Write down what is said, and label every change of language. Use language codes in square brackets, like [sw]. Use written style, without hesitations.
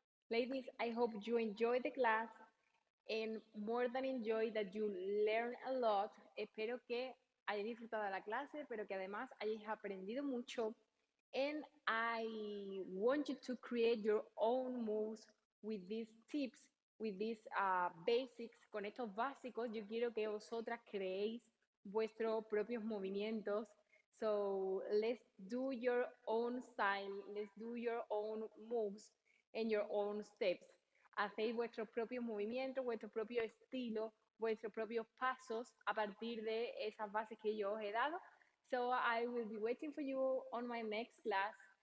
[en] Ladies, I hope you enjoy the class and more than enjoy that you learn a lot. [es] Espero que hayáis disfrutado de la clase, pero que además hayáis aprendido mucho. [en] And I want you to create your own moves with these tips, with these basics, [es] con estos básicos. Yo quiero que vosotras creéis vuestros propios movimientos. [en] So let's do your own style, let's do your own moves and your own steps. [es] Hacéis vuestros propios movimientos, vuestro propio estilo, vuestros propios pasos a partir de esas bases que yo os he dado. [en] So I will be waiting for you on my next class.